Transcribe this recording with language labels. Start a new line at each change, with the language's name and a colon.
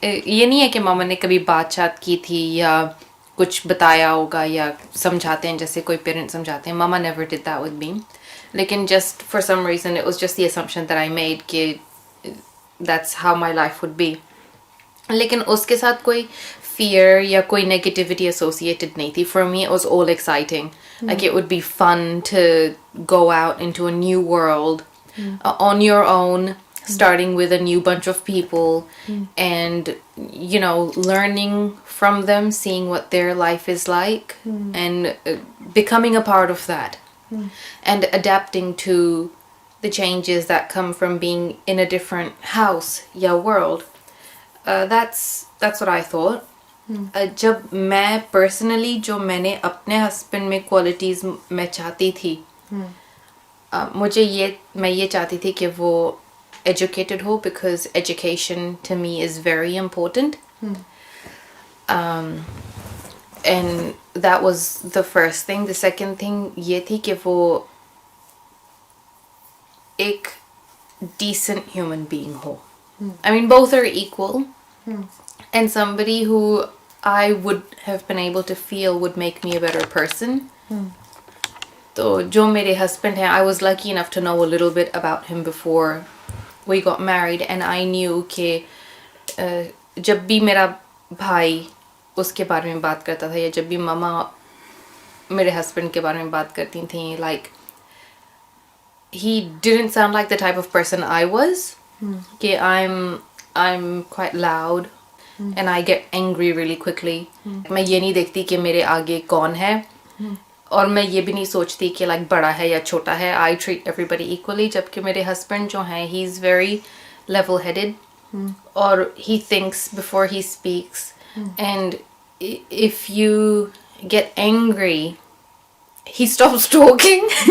Hindi: ये नहीं है कि मामा ने कभी बात की थी या कुछ बताया होगा या समझाते हैं जैसे कोई पेरेंट्स समझाते हैं.
English: Mama never did that with me.
Hindi: लेकिन
English: just for some reason it was just the assumption that I made कि that's how my life would be.
Hindi: लेकिन उसके साथ कोई
English: fear
Hindi: या कोई negativity associated नहीं थी.
English: For me it was all exciting. Like it would be fun to go out into a new world on your own, starting with a new bunch of people and, you know, learning from them, seeing what their life is like and becoming a part of that and adapting to the changes that come from being in a different house या world. That's what I thought.
Hindi: जब मैं personally जो मैंने अपने husband में qualities मैं चाहती थी, मैं ये चाहती थी कि वो educated ho,
English: because education to me is very important. And that was the first thing. The second thing
Hindi: ये थी कि वो एक
English: decent human being ho. I mean, both are equal. And somebody who I would have been able to feel would make me a better person.
Hindi: So jo mere husband hai,
English: I was lucky enough to know a little bit about him before we got married, and I knew
Hindi: कि जब भी मेरा भाई उसके बारे में बात करता था या जब भी मामा मेरे husband के बारे में बात करती थी,
English: like he didn't sound like the type of person I was. कि I'm quite loud and I get angry really quickly.
Hindi: मैं ये नहीं देखती कि मेरे आगे कौन है और मैं ये भी नहीं सोचती कि like बड़ा है या छोटा है.
English: I treat everybody equally.
Hindi: जबकि मेरे husband जो हैं,
English: he's very level-headed or he thinks before he speaks. And if you get angry, he stops talking.